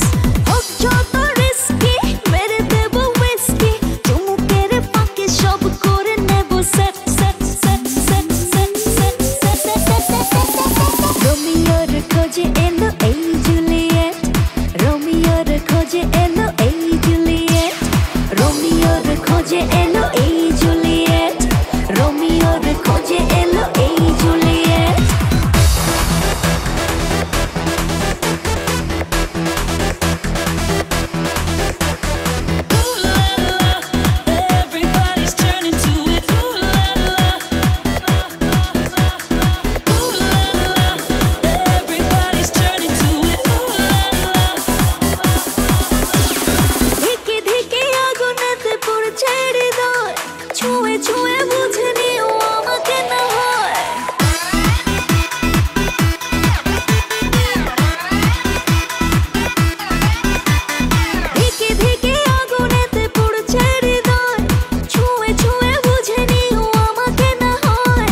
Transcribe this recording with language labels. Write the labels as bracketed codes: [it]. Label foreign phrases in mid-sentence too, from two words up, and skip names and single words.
[bn] হোক যত রিস্কি, মেরে দেবো হুইস্কি, চুমুকের ফাঁকে সব করে নেব [en] set set set set set set set set. [bn] রোমিওর খোঁজে এলো এই জুলিয়েট, রোমিওর খোঁজে এলো এই জুলিয়েট, রোমিওর খোঁজে এলো এই জুলিয়েট, রোমিওর খোঁজে এলো এই জুলিয়েট। [en] Everybody's turning to it. Ooh la la. Ooh la la. Everybody's turning to it. Ooh la la. [bn] ধিকে ধিকে আগুনেতে পড়ছে হৃদয়, ছুঁয়ে ছুঁয়ে বুঝে নিও আমাকে না হয়। ধিকে ধিকে আগুনেতে পড়ছে হৃদয়, ছুঁয়ে ছুঁয়ে বুঝে নিও আমাকে না হয়।